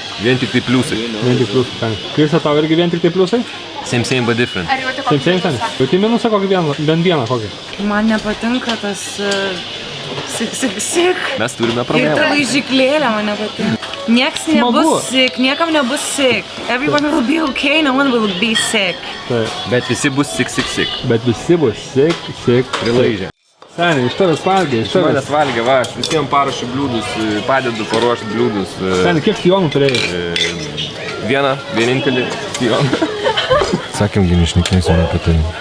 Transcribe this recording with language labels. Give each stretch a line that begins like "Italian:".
Lithuanian: Vien tik tai pliusai. Krista, tau irgi vien tik tai pliusai?
English: Same but different.
Lithuanian: Ar jau tik
English: Same.
Lithuanian: Bet tai minusą kokį bent vieną kokį? Man nepatinka tas sik. Mes turime Ir ta problemą. laižyklėlė man nepatinka. Nieks nebus sick, niekam nebus sick.
English: Everyone will be okay, no one will be sick.
Lithuanian: Taip. Bet visi bus sik. Bet visi bus sik. Prilaižę. Seniai, iš tavęs valgiai, Manęs valgė, va, aš visiems paruošiu bliūdus, padedu paruošti bliūdus. Seniai, kiek sijonų turėjai? Vienintelį sijoną. Sakėm, nešnekėsime apie tai.